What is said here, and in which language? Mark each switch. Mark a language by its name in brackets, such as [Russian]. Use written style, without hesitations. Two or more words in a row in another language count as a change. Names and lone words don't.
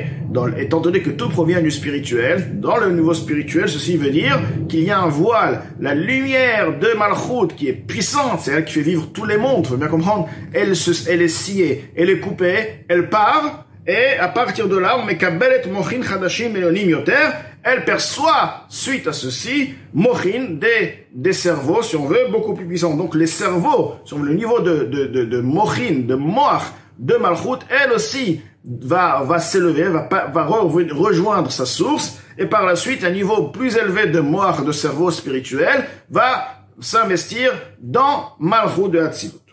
[French] Étant donné que tout provient du spirituel, dans le niveau spirituel, ceci veut dire qu'il y a un voile. La lumière de Malchut qui est puissante, c'est elle qui fait vivre tous les mondes, il faut bien comprendre, elle est sciée, elle est coupée, elle part, et à partir de là, on met [Hebrew] קבלת מוחין חדשים מלונים יותר, [French] elle perçoit, suite à ceci, mochin, des cerveaux, si on veut, beaucoup plus puissants. Donc les cerveaux, sur le niveau de mochin, de moach, de Malchut, elle aussi va s'élever, va rejoindre sa source, et par la suite, un niveau plus élevé de moach, de cerveau spirituel, va s'investir dans Malchut de Hatzilut.